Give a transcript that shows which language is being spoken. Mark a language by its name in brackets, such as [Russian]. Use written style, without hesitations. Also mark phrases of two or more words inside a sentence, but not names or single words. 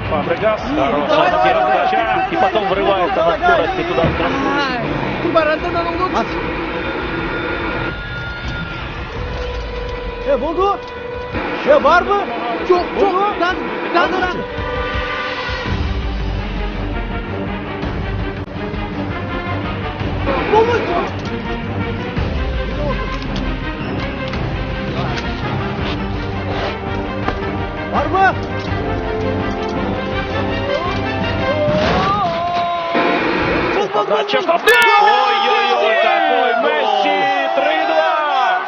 [Russian] Фабрегас. Хорошая передача. И потом врывается на скорости туда. [Turkish] Buldu. Var mı? Çok. Lan. Var mı? [Russian] Подача в попе! Ой-ой-ой, какой Месси! 3-2!